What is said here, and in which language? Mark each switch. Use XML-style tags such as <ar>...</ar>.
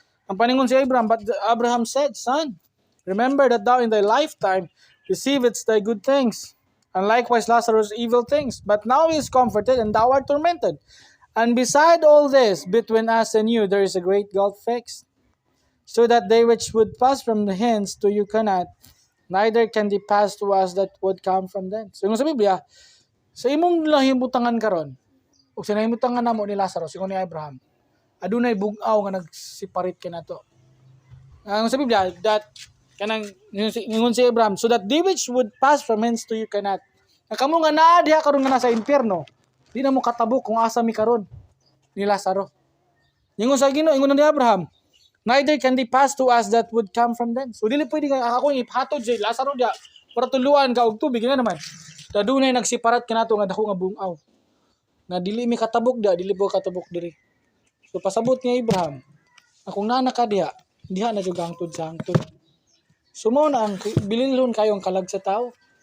<ceb>Ang paningon si Abraham,</ceb> <en>but Abraham said, son, remember that thou in thy lifetime receivedst thy good things, and likewise Lazarus evil things. But now he is comforted, and thou art tormented. And beside all this, between us and you, there is a great gulf fixed, so that they which would pass from the hence to you cannot, neither can they pass to us that would come from thence.</en> <ceb>So yung sa Biblia, sa imong nahimutangan karon, o sa nahimutangan namo ni Lazarus, yung ni Abraham, adunay bugaw nga nagsiparit kanato. Ang sa Biblia, that kanang ingon si Abraham,</ceb> <en>so that they which would pass from hence to you cannot.</en> <ceb>Kamo nga naa diha karon nga nasa impyerno, di na mo katabok kung asa mi karon ni Lazaro. Ingon sa Ginoo, ingon ni Abraham,</ceb> <en>neither can they pass to us that would come from them.</en> <ceb>So dili pwede nga ako ihatod si Lazaro dia para tuluan ka og tubig nga naman. Dadunay nagsiparat kanato nga dako nga bungaw. Na dili mi katabok dia, dili po katabok diri. So pasabot ni Abraham, akong nana ka diha na jud hangtod sa hangtod. So mo na ang bililhon kayo ang kalag sa tao.</ceb>